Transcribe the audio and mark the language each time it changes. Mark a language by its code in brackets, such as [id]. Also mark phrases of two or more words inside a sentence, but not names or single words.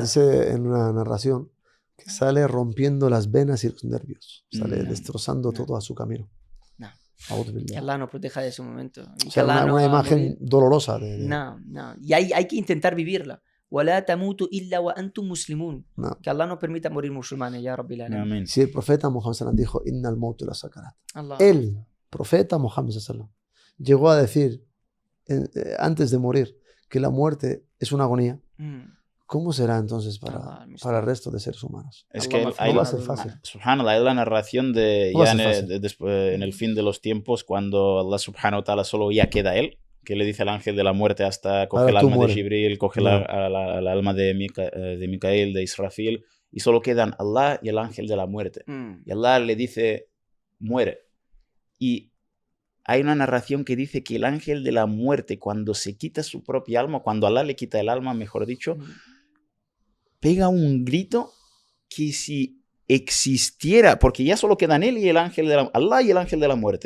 [es] Dice en una narración que sale rompiendo las venas y los nervios, sale destrozando todo a su camino. Que Allah nos proteja de ese momento. O sea, una imagen dolorosa. No. Y hay que intentar vivirla. [ar] وَلَا تَمُوتُ إِلَّا وَأَنْتُمْ مُسْلِمُونَ. [es] Que Allah nos permita morir musulmanes, [ar] يا رب العالمين. [es] Si el profeta Muhammad sallam dijo, [ar] إن الموت لسكرات. [es] El profeta Muhammad sallam llegó a decir, antes de morir, que la muerte es una agonía. ¿Cómo será entonces para el resto de seres humanos? Es que no va a ser fácil. Subhanallah, hay la narración de ya en el fin de los tiempos, cuando Allah [ar] سبحانه وتعالى [es] solo ya queda él, que le dice al ángel de la muerte hasta coge el alma de Jibril, coge el alma de Micael, de Israfil, y solo quedan Allah y el ángel de la muerte. Y Allah le dice, muere. Y hay una narración que dice que el ángel de la muerte, cuando se quita su propia alma, cuando Allah le quita el alma, mejor dicho, pega un grito que si existiera, porque ya solo quedan él y el ángel de Allah y el ángel de la muerte.